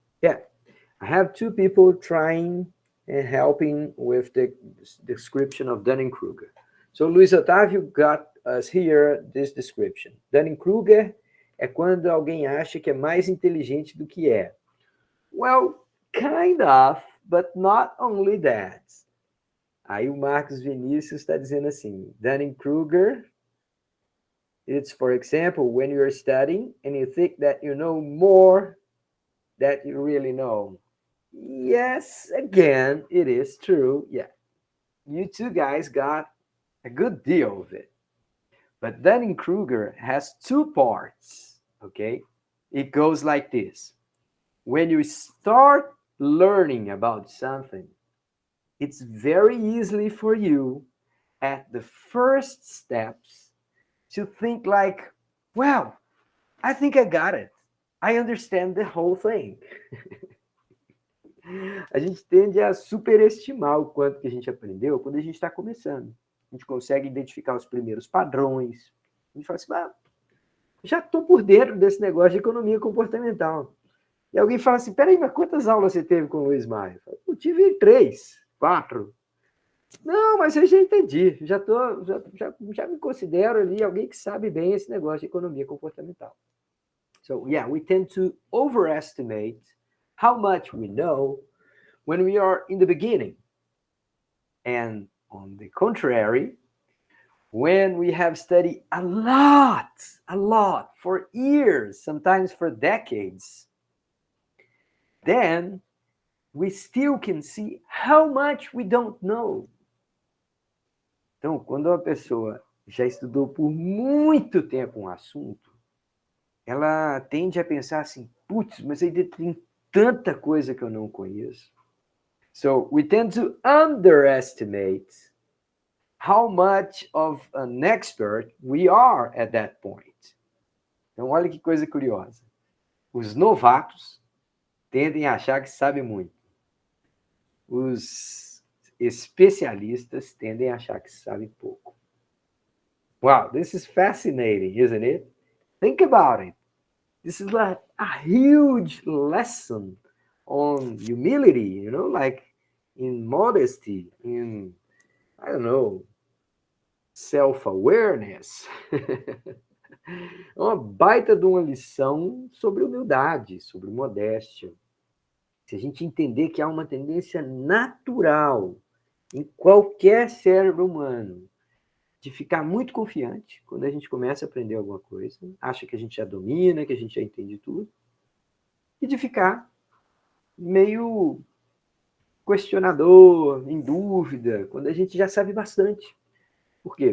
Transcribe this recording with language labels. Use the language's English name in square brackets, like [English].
[English] Yeah, I have two people trying and helping with the description of Dunning-Kruger. So, Luis Otávio got us here this description. [Portuguese] Dunning-Kruger é quando alguém acha que é mais inteligente do que é. [English] Well, kind of, but not only that. [Portuguese] Aí o Marcos Vinícius está dizendo assim, [English] Dunning-Kruger, it's, for example, when you're studying and you think that you know more than you really know. Yes, again, it is true. Yeah, you two guys got a good deal of it. But Dunning-Kruger has two parts, okay? It goes like this. When you start learning about something, it's very easy for you at the first steps to think like, Well, I think I got it. I understand the whole thing. [Portuguese] A gente tende a superestimar o quanto que a gente aprendeu quando a gente está começando. A gente consegue identificar os primeiros padrões. A gente fala assim, já estou por dentro desse negócio de economia comportamental. E alguém fala assim, peraí, mas quantas aulas você teve com o Luiz Maia? Eu tive 3, 4. Não, mas eu já entendi. Já me considero ali alguém que sabe bem esse negócio de economia comportamental. [English] So, yeah, we tend to overestimate how much we know when we are in the beginning. And on the contrary, when we have studied a lot, for years, sometimes for decades, then we still can see how much we don't know. [Portuguese] Então, quando uma pessoa já estudou por muito tempo um assunto, ela tende a pensar assim, putz, mas ainda tem tanta coisa que eu não conheço. [English] So, we tend to underestimate how much of an expert we are at that point. [Portuguese] Então, olha que coisa curiosa. Os novatos tendem a achar que sabem muito. Os especialistas tendem a achar que sabem pouco. [English] Wow, this is fascinating, isn't it? Think about it. This is like a huge lesson on humility, like in modesty, in, I don't know, self-awareness. [Portuguese] É uma baita de uma lição sobre humildade, sobre modéstia. Se a gente entender que há uma tendência natural em qualquer cérebro humano de ficar muito confiante quando a gente começa a aprender alguma coisa, acha que a gente já domina, que a gente já entende tudo, e de ficar meio questionador, em dúvida, quando a gente já sabe bastante. Por quê?